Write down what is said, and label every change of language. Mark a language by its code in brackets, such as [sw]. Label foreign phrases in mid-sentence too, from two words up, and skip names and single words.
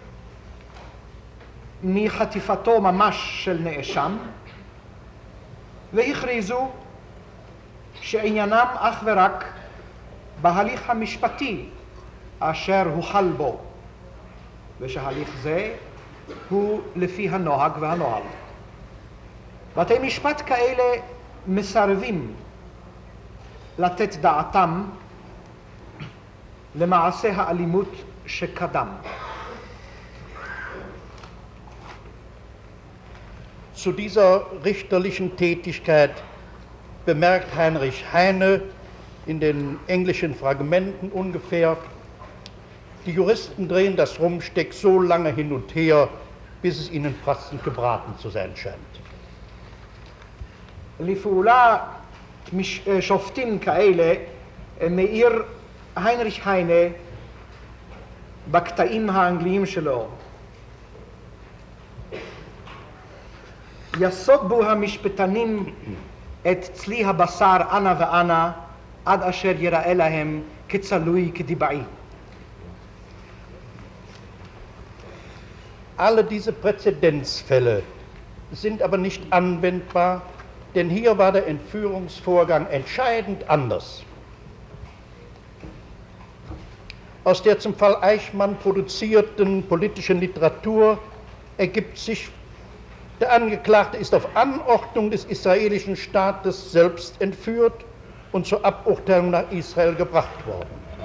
[he] מחטיפתו ממש של נאשם, והכריזו שעניינם אך ורק בהליך המשפטי אשר הוחל בו, ושהליך זה הוא לפי הנוהג והנוהל. בתי משפט כאלה מסרבים לתת דעתם למעשה האלימות שקדם. [de] Zu dieser richterlichen Tätigkeit bemerkt Heinrich Heine in den englischen Fragmenten ungefähr: Die Juristen drehen das Rumsteck so lange hin und her, bis es ihnen passend gebraten zu sein scheint. [he] לפעולה שופטים כאלה מאיר היינריך היינה בקטעים האנגליים שלו. יסוגו המשפטנים את צלי הבשר אנה ואנה עד אשר יראה להם כצלוי כדיבעי. [de] Alle diese Präzedenzfälle sind aber nicht anwendbar, denn hier war der Entführungsvorgang entscheidend anders. Aus der zum Fall Eichmann produzierten politischen Literatur ergibt sich, der Angeklagte ist auf Anordnung des israelischen Staates selbst entführt und zur Aburteilung nach Israel gebracht worden.